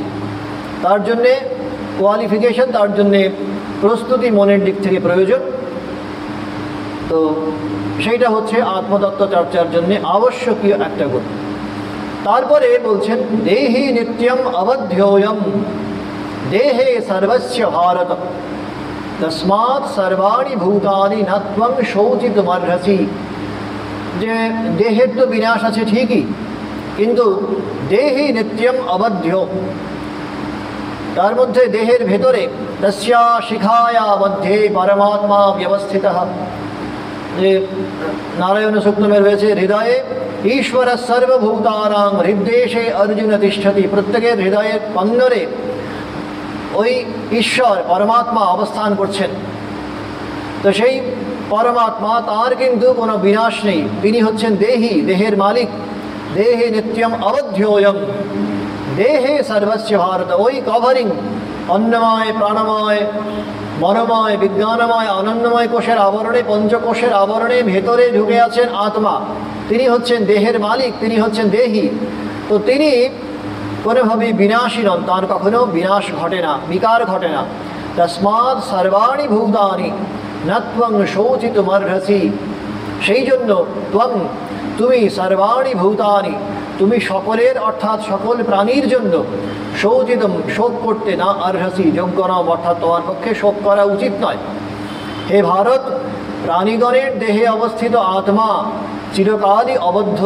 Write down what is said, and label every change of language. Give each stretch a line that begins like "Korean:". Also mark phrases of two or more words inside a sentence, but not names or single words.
Bangla: তার জন্যে কোয়ালিফিকেশন, তার জন্যে প্রস্তুতি মনের দিক থেকে প্রয়োজন। তো সেইটা হচ্ছে আত্মতত্ত্ব চর্চার জন্যে আবশ্যকীয় একটা গুণ। তারপরে বলছেন
Sanskrit: দেহি নিত্যম অবধ্যোয়ম দেহে সর্বস্য ভারত তস্মাৎ সর্বাণি ভূতানি ন ত্বং শৌচিতুমর্হসি।
Bangla: যে দেহের তো বিনাশ আছে ঠিকই, কিন্তু
Sanskrit: দেহি নিত্যম অবধ্য,
Bangla: তার মধ্যে দেহের ভেতরে
Sanskrit: তস্যা শিখায়া মধ্যে পরমাত্মা ব্যবস্থিত।
Bangla: যে নারায়ণ সূক্তমে রয়েছে হৃদয়ে
Sanskrit: ईश्वर सर्वभूतानां हृद्देशे अर्जुन तिष्ठति
Bangla: প্রত্যেকের হৃদয়ের কন্নরে ওই ঈশ্বর পরমাত্মা অবস্থান করছেন। তো সেই পরমাত্মা তার কিন্তু কোনো বিনাশ নেই, তিনি হচ্ছেন দেহি, দেহের মালিক।
Sanskrit: দেহে নিত্যম অবধ্যোয়ম দেহে সর্বস্য ভারত।
Bangla: ওই কভারিং অন্নময় প্রাণময় মনোময় বিজ্ঞানময় আনন্দময় কোষের আবরণে, পঞ্চকোষের আবরণে ভেতরে ঢুকে আছেন আত্মা, তিনি হচ্ছেন দেহের মালিক, তিনি হচ্ছেন দেহি। তো তিনি কোনোভাবেই বিনাশী নন, তার কখনো বিনাশ ঘটে না, বিকার ঘটে না।
Sanskrit: তস্মাৎ সর্বাণি ভূতানি ন ত্বং শোচিতুমর্হসি।
Bangla: সেই জন্য ত্বং তুমি
Sanskrit: সর্বাণি ভূতানি
Bangla: তুমি সকলের অর্থাৎ সকল প্রাণীর জন্য শোচিতম শোক করতে না অর্হসি যোগ্য নও, অর্থাৎ তোমার পক্ষে শোক করা উচিত নয়। হে ভারত, প্রাণীগণের দেহে অবস্থিত আত্মা চিরকালই অবদ্ধ।